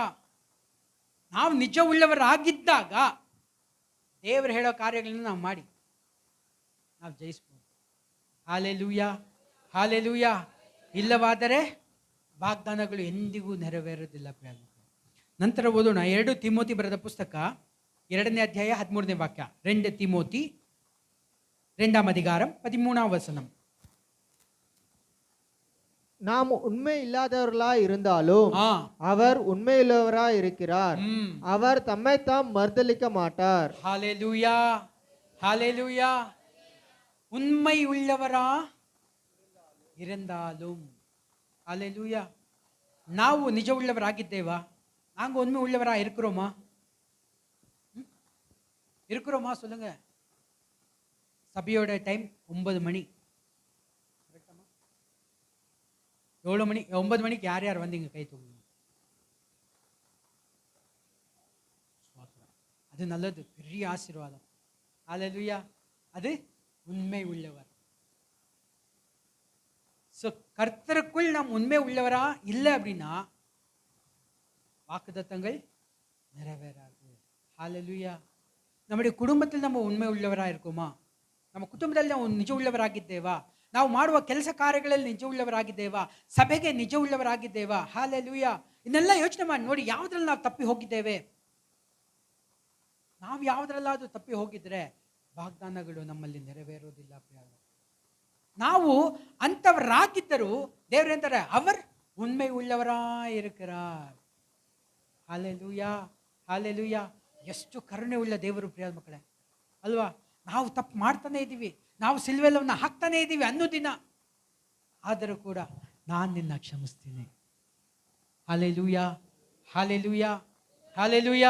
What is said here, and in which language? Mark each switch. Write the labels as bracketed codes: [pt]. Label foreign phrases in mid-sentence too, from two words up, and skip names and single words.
[kn] ನಾವು ನಿಜವುಳ್ಳವರಾಗಿದ್ದಾಗ ದೇವರು ಹೇಳೋ ಕಾರ್ಯಗಳನ್ನು ನಾವು ಮಾಡಿ ನಾವು ಜಯಿಸ್ಬೋದು. ಹಲ್ಲೆಲೂಯಾ, ಹಲ್ಲೆಲೂಯಾ. ಇಲ್ಲವಾದರೆ ವಾಗ್ದಾನಗಳು ಎಂದಿಗೂ ನೆರವೇರೋದಿಲ್ಲ ಪ್ರಿಯ. ನಂತರ ಓದೋಣ 2 ತಿಮೋತಿ ಬರೆದ ಪುಸ್ತಕ 2ನೇ ಅಧ್ಯಾಯ 13ನೇ ವಾಕ್ಯ. [ta] 2 ತಿಮೋತಿ 2ஆம் அதிகாரம் 13ஆம் வசனம். நாம் உண்மை இல்லாதவர்களாய் இருந்தாலும் அவர் உண்மையுள்ளவராய் இருக்கிறார். அவர் தம்மைத்தாம் மறுதலிக்க மாட்டார். ஹல்லேலூயா, ஹல்லேலூயா. உண்மை உள்ளவரா இருந்தாலும், ஹல்லேலூயா. [kn] ನಾವು ನಿಜ ಉಳ್ಳವರಾಗಿದ್ದೇವಾ? [ta] நாங்க உண்மை உள்ளவரா இருக்கிறோமா? இருக்கிறோமா சொல்லுங்க. சபையோட டைம் 9 மணி. 7 மணி 9 மணிக்கு யார் யார் வந்தீங்க கை தூக்குங்க. அது நல்லது, பெரிய ஆசீர்வாதம். ஹல்லேலூயா. அது உண்மை உள்ளவர். ஸோ கர்த்தருக்குள் நாம் உண்மை உள்ளவரா இல்லை அப்படின்னா வாக்குத்தத்தங்கள் நிறைவேறாது. ஹல்லேலூயா. நம்முடைய குடும்பத்தில் நம்ம [kn] ಉಣ್ಮೆ ಉಳ್ಳವರಾಗಿ [ta] இருக்கோமா? [kn] ನಮ್ಮ ಕುಟುಂಬದಲ್ಲಿ ನಾವು ನಿಜ ಉಳ್ಳವರಾಗಿದ್ದೇವಾ? ನಾವು ಮಾಡುವ ಕೆಲಸ ಕಾರ್ಯಗಳಲ್ಲಿ ನಿಜ ಉಳ್ಳವರಾಗಿದ್ದೇವಾ? ಸಭೆಗೆ ನಿಜ ಉಳ್ಳವರಾಗಿದ್ದೇವಾ? ಹಲ್ಲೆಲೂಯಾ. ಇದನ್ನೆಲ್ಲ ಯೋಚನೆ ಮಾಡಿ ನೋಡಿ, ಯಾವುದ್ರಲ್ಲಿ ನಾವು ತಪ್ಪಿ ಹೋಗಿದ್ದೇವೆ. ನಾವು ಯಾವುದ್ರಲ್ಲಾದ್ರೂ ತಪ್ಪಿ ಹೋಗಿದ್ರೆ ವಾಗ್ದಾನಗಳು ನಮ್ಮಲ್ಲಿ ನೆರವೇರೋದಿಲ್ಲ ಪ್ರಿಯ. ನಾವು ಅಂಥವರಾಗಿದ್ದರೂ ದೇವರು ಅಂತಾರೆ, [ta] அவர் உண்மை உள்ளவராய் இருக்கிறார். [kn] ಹಲ್ಲೆಲೂಯಾ, ಹಲ್ಲೆಲೂಯಾ. ಎಷ್ಟು ಕರುಣೆ ಉಳ್ಳ ದೇವರು ಪ್ರಿಯ ಮಕ್ಕಳೇ ಅಲ್ವಾ? ನಾವು ತಪ್ಪು ಮಾಡ್ತಾನೆ ಇದ್ದೀವಿ, ನಾವು ಸಿಲ್ವೆಲ್ಲವನ್ನು ಹಾಕ್ತಾನೆ ಇದ್ದೀವಿ ಅನ್ನೋ ದಿನ ಆದರೂ ಕೂಡ ನಾನು ನಿನ್ನ ಕ್ಷಮಿಸ್ತೀನಿ. ಹಲ್ಲೆಲೂಯಾ, ಹಲ್ಲೆಲೂಯಾ, ಹಲ್ಲೆಲೂಯಾ.